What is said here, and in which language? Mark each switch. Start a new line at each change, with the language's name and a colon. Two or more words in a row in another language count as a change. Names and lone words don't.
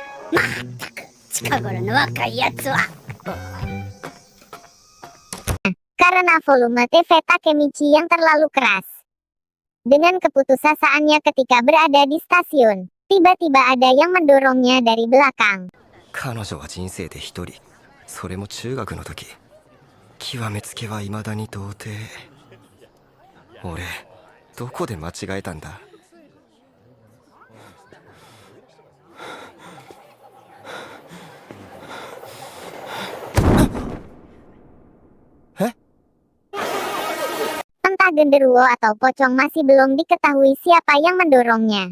Indonesian: Karena volume TV Takemichi yang terlalu keras. Dengan keputusasaannya ketika berada di stasiun, tiba-tiba ada yang mendorongnya dari belakang.
Japanese: 彼女は人生で一人、それも中学の時。極めつけは未だに童貞。俺、どこで間違えたんだ。
Indonesian: Entah genderuwo atau pocong masih belum diketahui siapa yang mendorongnya.